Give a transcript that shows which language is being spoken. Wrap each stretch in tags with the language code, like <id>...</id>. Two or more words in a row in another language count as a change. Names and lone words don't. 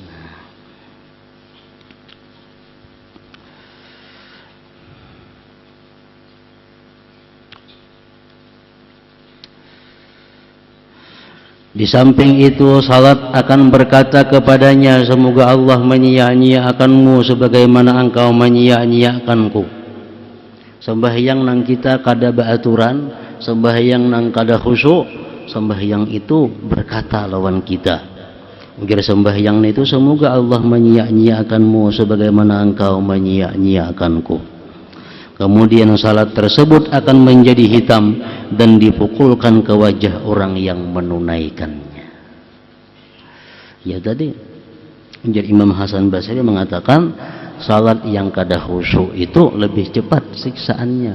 <id>Di samping itu, salat akan berkata kepadanya, semoga Allah menyia-nyiakanmu sebagaimana engkau menyia-nyiakanku.</id> <bjn>Sembahyang nang kita kada beraturan, sembahyang nang kada khusyuk, sembahyang itu berkata lawan kita. Ungkir sembahyang itu, semoga Allah menyia-nyiakanmu sebagaimana engkau menyia-nyiakanku.</bjn> <id>Kemudian salat tersebut akan menjadi hitam dan dipukulkan ke wajah orang yang menunaikannya. Ya tadi menjadi Imam Hasan Basri mengatakan salat yang kada khusyuk itu lebih cepat siksaannya.</id>